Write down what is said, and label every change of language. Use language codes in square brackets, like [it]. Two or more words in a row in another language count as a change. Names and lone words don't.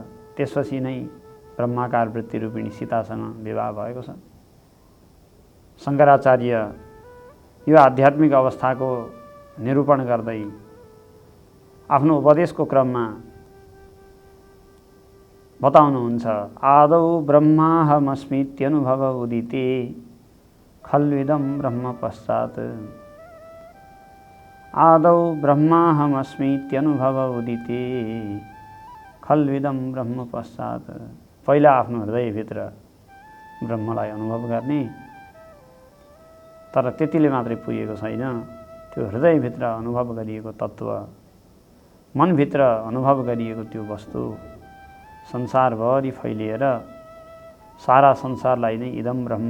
[ne] त्यसपछि नै ब्रह्माकार वृत्ति रूपिणी सीतासँग विवाह भएको छ। शङ्कराचार्य यो आध्यात्मिक अवस्थाको निरूपण गर्दै आफ्नो उपदेशको क्रममा बताउनुहुन्छ, [sa] आदौ ब्रह्माहमस्मीत्यनुभव उदिते खल्विदं ब्रह्म पश्चात्। आदौ ब्रह्माहमस्मीत्यनुभव उदिते खल्विदं ब्रह्म पश्चात्। [ne] पहिला आफ्नो हृदयभित्र ब्रह्मलाई अनुभव गर्ने, तर त्यतिले मात्रै पुगेको छैन। त्यो हृदयभित्र अनुभव गरिएको तत्त्व, मनभित्र अनुभव गरिएको त्यो वस्तु संसारभरि फैलिएर सारा संसारलाई नै इदम